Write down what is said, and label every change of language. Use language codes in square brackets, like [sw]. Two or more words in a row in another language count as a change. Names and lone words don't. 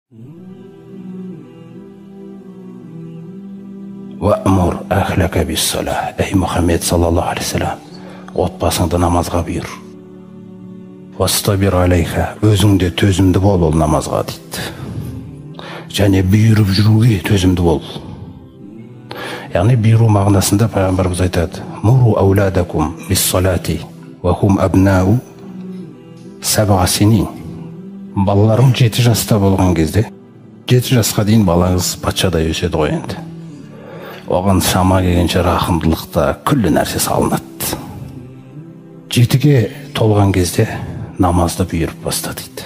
[ar] وأمر أهلك بالصلاة. [kk] Ей Мұхаммед [ar] صلى الله عليه وسلم, [kk] отбасыңды намазға бұйыр. [ar] واصطبر عليها, [kk] өзіңде төзімді бол ол намазға дейді. Және бұйырып жүруге төзімді бол. Яғни бұйыру мағынасында пайғамбарымыз айтады: [ar] مروا أولادكم بالصلاة وهم أبناء سبع سنين. [kk] Балаларың 7 жаста болған кезде, 7 жасқа дейін балаңыз патшадай өседі ғой енді. Оған шама келгенше рахымдылықта күллі нәрсе салынады. 7-ге толған кезде намазды бұйырып баста дейді.